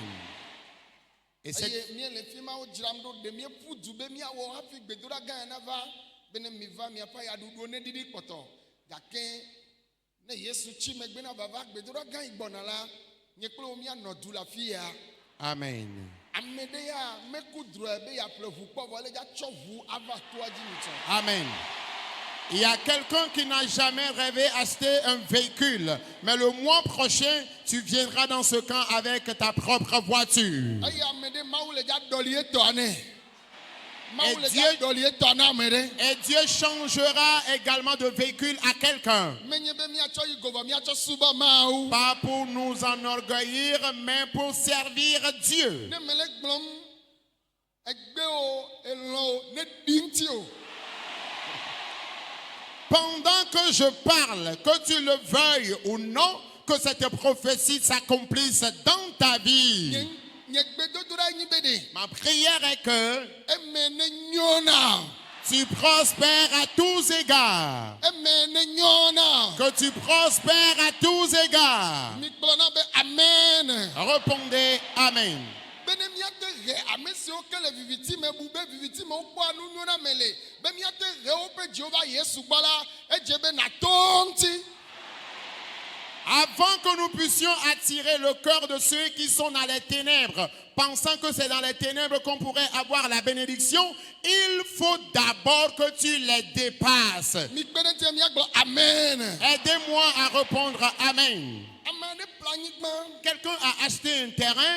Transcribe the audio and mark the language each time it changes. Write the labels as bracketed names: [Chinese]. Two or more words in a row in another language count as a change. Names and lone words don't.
[Ewe] Eye miele fi ma wo dzram ɖo ɖe mieƒu du be miawɔ hafi gbedoɖa gã ya nava be ne mi va miaƒe yaɖuɖuwo ne ɖiɖi kpɔtɔ gake Ne Yesu tsi megbe na vava gbedoɖa gã yi gbɔna la, nye kple wo míanɔ du le afi ya. Amen. Ame ɖe ya meku drɔe be yeaƒle ʋu kpɔ vɔ le dza tsɔ ʋu ava toa dzi nutsɔ. Amen. [French] Il y a quelqu'un qui n'a jamais rêvé acheter un véhicule, mais le mois prochain, tu viendras dans ce camp avec ta propre voiture. [Ewe] Eye ame ɖe Mawu le dza ɖɔli etɔa nɛ. [French] Et [Ewe] Mawu le dza ɖɔli etɔa na ame ɖe. [French] Et Dieu changera également de véhicule à quelqu'un. [Ewe] Menye be míatsɔ yi govɔ míatsɔ subɔ Mawu. [French] Pas pour nous enorgueillir, mais pour servir Dieu. [Ewe] Ne mele gblɔm egbe o elɔ o ne ɖi ŋuti o. [French] Pendant que je parle, que tu le veuilles ou non, que cette prophétie s'accomplisse dans ta vie. [Ewe] Nye gbedodoɖa nyi be ɖe. [French] Ma prière est que [Ewe] eme ne nyɔna. [French] tu prospères à tous égards. [Ewe] Eme ne nyɔna. [French] Que tu prospères à tous égards. [Ewe] Mi gblɔna be amen. [French] Répondez amen. [Ewe] Be ne míate ɣe ame siwo ke le viviti me bu be viviti me wokpɔa nu nyɔna me le. Be míate ɣe woƒe Jehova Yesu gbɔ la, edze be nato ŋuti. [French] Avant que nous puissions attirer le cœur de ceux qui sont dans les ténèbres, pensant que c'est dans les ténèbres qu'on pourrait avoir la bénédiction, il faut d'abord que tu les dépasses. Amen. Aidez-moi à répondre amen. Quelqu'un a acheté un terrain.